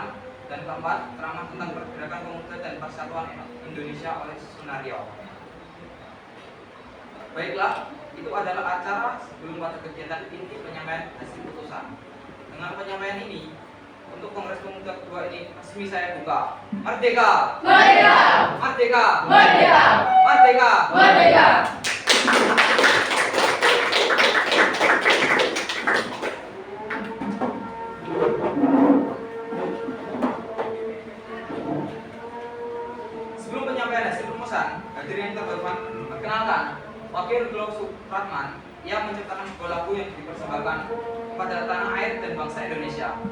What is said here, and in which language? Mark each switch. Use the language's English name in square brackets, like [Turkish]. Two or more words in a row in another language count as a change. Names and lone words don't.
[Indonesian] Dan keempat, ceramah tentang pergerakan pemuda dan persatuan Indonesia oleh Sunario. Baiklah, itu adalah acara sebelum pada kegiatan inti penyampaian hasil putusan. Dengan penyampaian ini, untuk Kongres Pemuda kedua ini resmi saya buka. Merdeka! Merdeka! Merdeka! Merdeka! Merdeka! Merdeka! Sebelum penyampaian hasil rumusan, hadirin yang terhormat, perkenalkan Wakil Glow Supratman yang menciptakan sebuah lagu yang dipersembahkan kepada tanah air dan bangsa Indonesia.